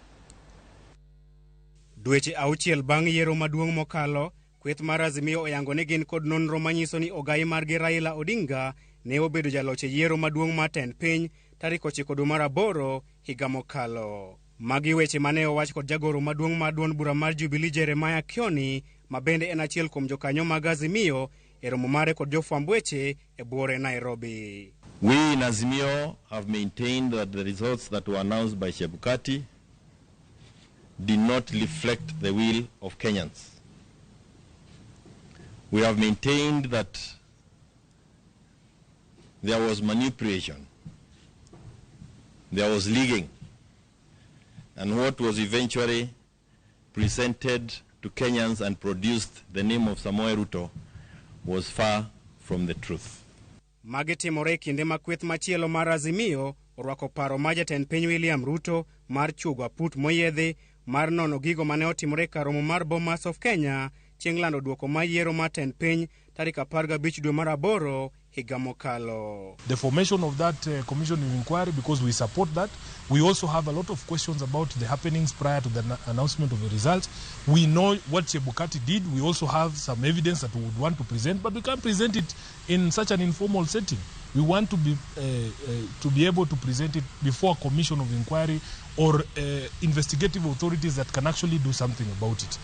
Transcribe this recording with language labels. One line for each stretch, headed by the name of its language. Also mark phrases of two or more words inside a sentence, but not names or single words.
Luo (Kenya and Tanzania): Dweche 6 bang' yiero maduong' mokalo, kweth mar Azimio oyango ni gin kod nonro manyiso ni ogai margi Raila Odinga ne obedo jaloch e yiero maduong' mar tend piny tarik 9 dwe mar 8 higa mokalo. Magi weche mane owach kod jagoro maduong' mar duond bura mar Jubilee Jeremiah Kioni ma bende en achiel kuom jokanyo mag Azimio e romo mare kod jofwamb weche e buore Nairobi.
English: We in Azimio have maintained that the results that were announced by Chebukati did not reflect the will of Kenyans. We have maintained that there was manipulation, there was leaking, and what was eventually presented to Kenyans and produced the name of Samoei Ruto was far from the truth.
Luo (Kenya and Tanzania): Magi timore kinde ma kweth machielo mar Azimio orwako paro ma jatend piny William Ruto mar chuoga put moyiedhi mar nono gigo mane otimore karomo mar Bomas of Kenya chieng' lando duoko ma yiero mar tend piny tarik 15 dwe mar 8 higa mokalo.
English: The formation of that commission of inquiry, because we support that. We also have a lot of questions about the happenings prior to the announcement of the results. We know what Chebukati did. We also have some evidence that we would want to present, but we can't present it in such an informal setting. We want to be able to present it before a commission of inquiry or investigative authorities that can actually do something about it.